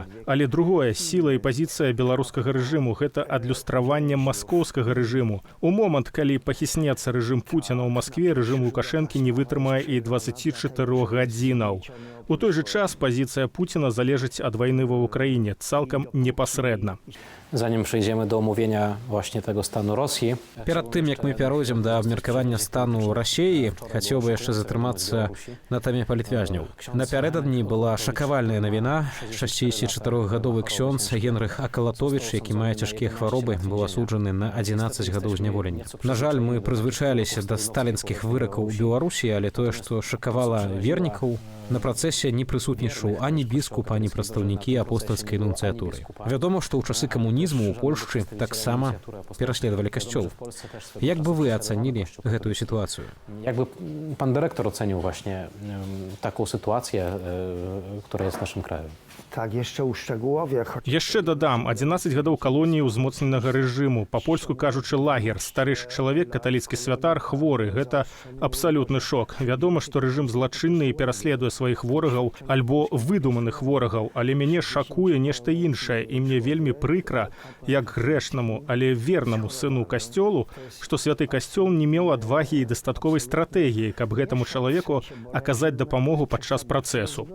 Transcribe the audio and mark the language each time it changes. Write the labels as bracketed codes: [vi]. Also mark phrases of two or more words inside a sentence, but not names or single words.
[be] Але другое, сіла і пазіцыя беларускага рэжыму – гэта адлюстраванне маскоўскага рэжыму. У момант, калі пахіснецца рэжым Пуціна ў Маскве, рэжым Лукашэнкі не вытрымае і 24 гадзінаў. У той жа час пазіцыя Пуціна залежыць ад вайны ва Ўкраіне цалкам непасрэдна. [pl] Zanim przejdziemy do omówienia właśnie tego stanu Rosji. [be] Перад тым, як мы пяройдзем да абмеркавання стану Расіі, хацеў бы яшчэ затрымацца на тэме палітвязняў. Напярэдадні была шакавальная навіна. 64-гадовы ксёндз Генрых Акалатовіч, які мае цяжкія хваробы, быў асуджаны на 11 гадоў зняволення. На жаль, мы прызвычаіліся да сталінскіх выракаў у Беларусі, але тое, што шакавала вернікаў, на працэсе не прысутнічаў ані біскуп, ані прадстаўнікі апостальскай нунцыятуры. Вядома, што ў часы камунізму ў Польшчы таксама пераследавалі касцёл. Як бы вы ацанілі гэтую сітуацыю? [pl] Jakby pan dyrektor ocenił właśnie taką sytuację, która jest w naszym kraju? Tak, jeszcze uszczegółowię. [be] Яшчэ дадам, 11 гадоў калоніі ўзмоцненага рэжыму, па-польску кажучы лагер, старэйшы чалавек, каталіцкі святар, хворы. Гэта абсалютны шок. Вядома, што рэжым злачынны і пераследуе сваіх ворагаў альбо выдуманых ворагаў, але мяне шакуе нешта іншае, і мне вельмі прыкра, як грэшнаму, але вернаму сыну касцёлу, што святы касцёл не меў адвагі і дастатковай стратэгіі, каб гэтаму чалавеку аказаць дапамогу падчас працэсу.